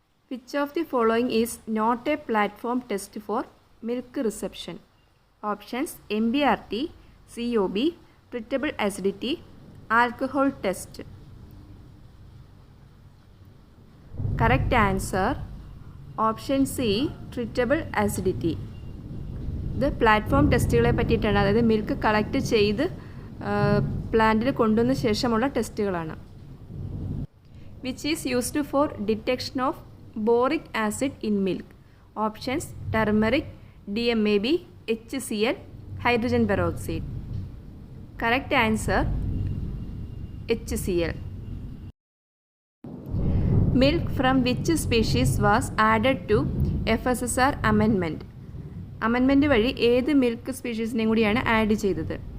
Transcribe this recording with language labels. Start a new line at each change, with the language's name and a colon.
English: Which of the following is not a platform test for milk reception? Options: MBRT, COB, treatable acidity, alcohol test. Correct answer, option C, treatable acidity.
Malayalam: ഇത് platform ടെസ്റ്റുകളെ പറ്റിയിട്ടാണ്, അതായത് milk collect ചെയ്ത് പ്ലാന്റിൽ കൊണ്ടുവന്ന ശേഷമുള്ള ടെസ്റ്റുകളാണ്.
English: Which is used for detection of boric acid in milk? Options: turmeric, DMAB, HCl, hydrogen peroxide. Correct answer, HCl. Milk from which species was added to FSSR amendment?
Malayalam: Amendment വഴി ഏത് milk സ്പീഷീസിനെയും കൂടിയാണ് add ചെയ്തത്?